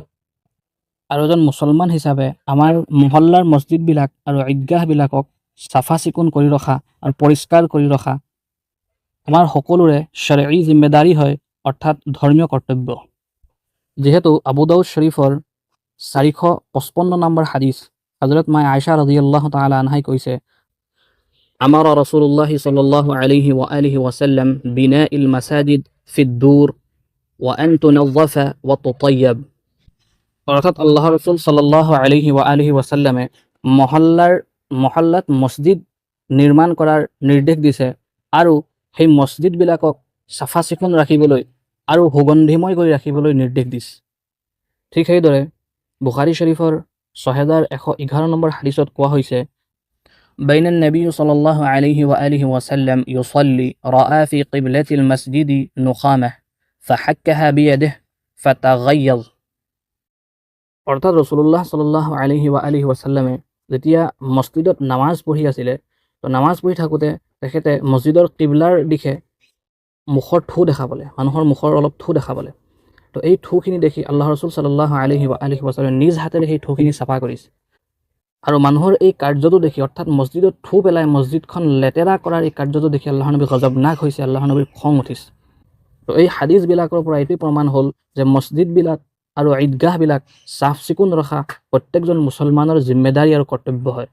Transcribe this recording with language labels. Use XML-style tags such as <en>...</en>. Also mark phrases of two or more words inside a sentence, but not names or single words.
<as>আৰু এজন মুছলমান হিচাপে আমাৰ মহল্লাৰ মছজিদবিলাক আৰু ঈদগাহবিলাকক চাফা চিকুণ কৰি ৰখা আৰু পৰিষ্কাৰ কৰি ৰখা আমাৰ সকলোৰে শৰঈ জিম্মেদাৰী হয়, অৰ্থাৎ ধৰ্মীয় কৰ্তব্য। যিহেতু আবু দাউদ শৰীফৰ 455 নম্বৰ হাদিছ হযৰত মা আয়েশা</as> <ar>رضي الله تعالى عنها</ar> <as>কৈছে, আমাৰ</as> <ar>رسول الله صلى الله عليه وآله وسلم ببناء المساجد في الدور وأن تنظف وتطيب.</ar> <as>অৰ্থাৎ আল্লাহ ৰসুল</as> <ar>صلى الله عليه وآله وسلم</ar> <as>মহল্লাত মছজিদ নিৰ্মাণ কৰাৰ নিৰ্দেশ দিছে আৰু সেই মছজিদবিলাকক চাফা চিকুণ ৰাখিবলৈ আৰু সুগন্ধিময় কৰি ৰাখিবলৈ নিৰ্দেশ দিছে। ঠিক সেইদৰে বুখাৰী শৰীফৰ 6111 নম্বৰ হাদিছত কোৱা হৈছে,</as> <ar>بينا النبي صلى الله عليه وآله وسلم يصلي رأى في قبلة المسجد نخامة فحكها بيده فتغيظ.</ar> <as>অৰ্থাৎ ৰাসূলুল্লাহ</as> <ar>صلى الله عليه وآله وسلم</ar> <as>যেতিয়া মছজিদত নামাজ পঢ়ি আছিলে, তো নামাজ পঢ়ি থাকোঁতে তেখেতে মছজিদৰ কিবলাৰ দিশে মুখৰ থু দেখা পালে, মানুহৰ মুখৰ অলপ থু দেখা পালে। তো এই থুখিনি দেখি আল্লাহ ৰসুল</as> <ar>صلى الله عليه وآله وسلم</ar> <as>নিজ হাতেৰে সেই থুখিনি চাফা কৰিছে। আৰু মানুহৰ এই কাৰ্যটো দেখি, অৰ্থাৎ মছজিদত থু পেলাই মছজিদখন লেতেৰা কৰাৰ এই কাৰ্যটো দেখি আল্লাহৰ নবী গজবনাক হৈছে, আল্লাহৰ নবীৰ খং উঠিছে। তো এই হাদিছবিলাকৰ পৰা এইটোৱে প্ৰমাণ হ'ল যে মছজিদবিলাক আৰু ঈদগাহবিলাক চাফ চিকুণ ৰখা প্ৰত্যেকজন মুছলমানৰ জিম্মেদাৰী আৰু কৰ্তব্য হয়।</as>